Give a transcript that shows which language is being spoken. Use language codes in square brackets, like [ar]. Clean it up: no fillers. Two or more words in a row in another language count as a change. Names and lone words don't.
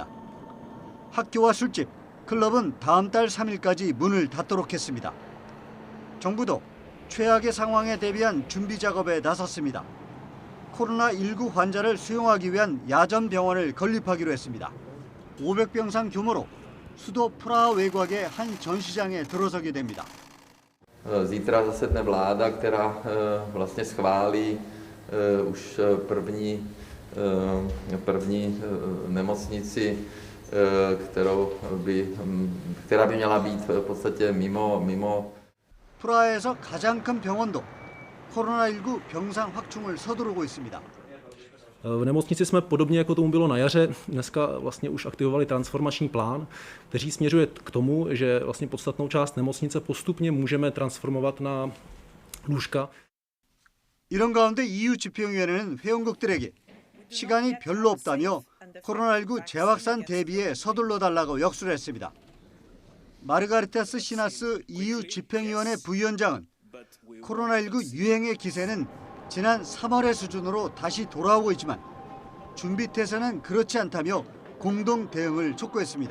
[ko] 학교와 술집, 클럽은 다음 달 3일까지 문을 닫도록 했습니다. 정부도 최악의 상황에 대비한 준비 작업에 나섰습니다. 코로나19 환자를 수용하기 위한 야전 병원을 건립하기로 했습니다. 500병상 규모로 수도 프라하 외곽의 한 전시장에 들어서게 됩니다. [cs] Zítra zasedne vláda, která vlastně schválí už první nemocnici, která by měla být v podstatě mimo. [ko] 프라하에서 가장 큰 병원도 코로나19 병상 확충을 서두르고 있습니다. [cs] V nemocnici jsme podobně jako tomu bylo na jaře, dneska vlastně už aktivovali transformační plán, který směřuje k tomu, že vlastně podstatnou část nemocnice postupně můžeme transformovat na lůžka. [ko] 이런 가운데 EU 집행위원회는 회원국들에게 시간이 별로 없다며 코로나19 재확산 대비에 서둘러 달라고 역수를 했습니다. 마르가리타스 시나스 EU 집행위원회 부위원장은 코로나19 유행의 기세는 지난 3월의 수준으로 다시 돌아오고 있지만 준비 태세는 그렇지 않다며 공동 대응을 촉구했습니다.